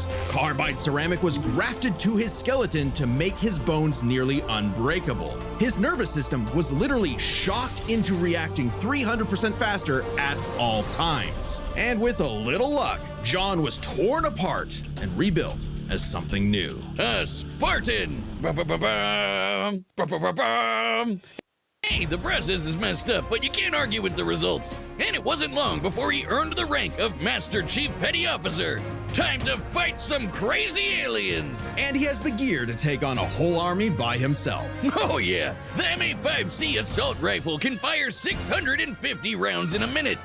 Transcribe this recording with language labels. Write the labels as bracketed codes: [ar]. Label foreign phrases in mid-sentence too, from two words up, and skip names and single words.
[en] Carbide ceramic was grafted to his skeleton to make his bones nearly unbreakable. His nervous system was literally shocked into reacting 300% faster at all times. And with a little luck, John was torn apart and rebuilt as something new. A Spartan! Ba-ba-ba-bum, ba-ba-ba-bum. Hey, the process is messed up, but you can't argue with the results. And it wasn't long before he earned the rank of Master Chief Petty Officer. Time to fight some crazy aliens! And he has the gear to take on a whole army by himself. Oh yeah, the M-A5C assault rifle can fire 650 rounds in a minute.